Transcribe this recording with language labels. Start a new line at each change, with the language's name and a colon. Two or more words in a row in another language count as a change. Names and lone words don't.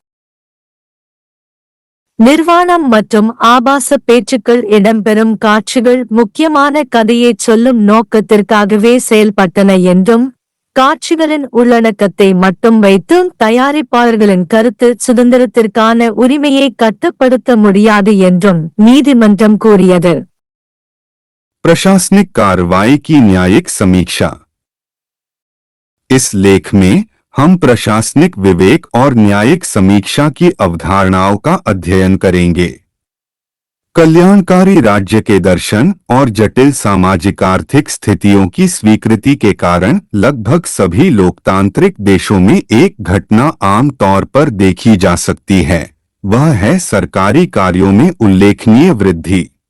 Tamil: நிர்வாணம் மற்றும் ஆபாச பேச்சுக்கள் இடம்பெறும் காட்சிகள் முக்கியமான கதையைச் சொல்லும் நோக்கத்திற்காகவே செயல்பட்டன என்றும், காட்சிகளின் உள்ளடக்கத்தை மட்டும் வைத்து தயாரிப்பாளர்களின் கருத்து சுதந்திரத்திற்கான உரிமையை கட்டுப்படுத்த முடியாது என்றும் நீதிமன்றம் கூறியது.
Hindi: प्रशासनिक कार्रवाई की न्यायिक समीक्षा। इस लेख में हम प्रशासनिक विवेक और न्यायिक समीक्षा की अवधारणाओं का अध्ययन करेंगे। कल्याणकारी राज्य के दर्शन और जटिल सामाजिक आर्थिक स्थितियों की स्वीकृति के कारण लगभग सभी लोकतांत्रिक देशों में एक घटना आम तौर पर देखी जा सकती है, वह है सरकारी कार्यों में उल्लेखनीय वृद्धि।